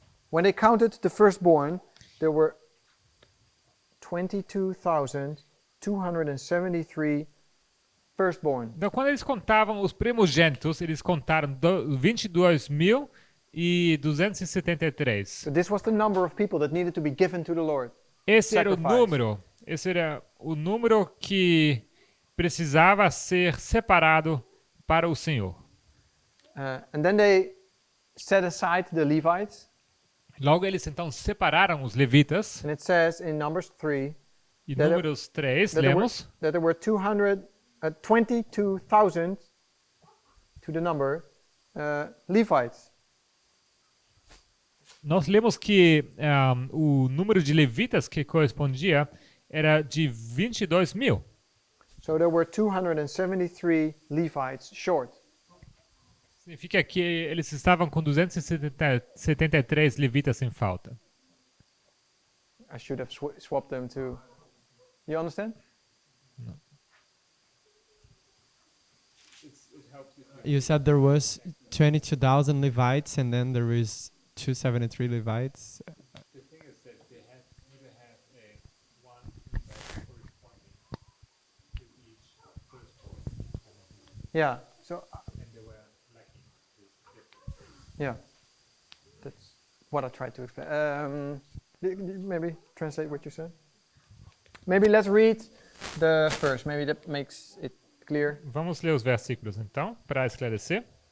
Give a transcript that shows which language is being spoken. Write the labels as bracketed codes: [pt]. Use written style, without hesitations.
[en] When they counted the firstborn, there were 22,273 firstborn. [pt] Então, quando eles contavam os primogênitos, eles contaram 22.273. [en] So this was the number of people that needed to be given to the Lord. [pt] Esse era o [en] Sacrifice. [pt] número que precisava ser separado para o Senhor. [en] And then they set aside the Levites. [pt] Logo eles então separaram os levitas. [en] And it says in Numbers 3 [pt] E [en] That- [pt] Números 3, [en] that [pt] lemos, [en] there were 22,000 to the number Levites. [pt] nós lemos que o número de levitas que correspondia era de 22.000. [en] So there were 273 Levites short. [pt] Significa que eles estavam com 273 levitas em falta. [en] I should have swapped them to. You understand? You said there was 22,000 Levites, and then there is 273 Levites. The thing is that they neither have one corresponding to each firstborn, Yeah. So and they were lacking this difference. yeah, that's what I tried to explain. Maybe translate what you said. Maybe let's read the first. Maybe that makes it clear. [pt] Vamos ler os versículos então, para esclarecer.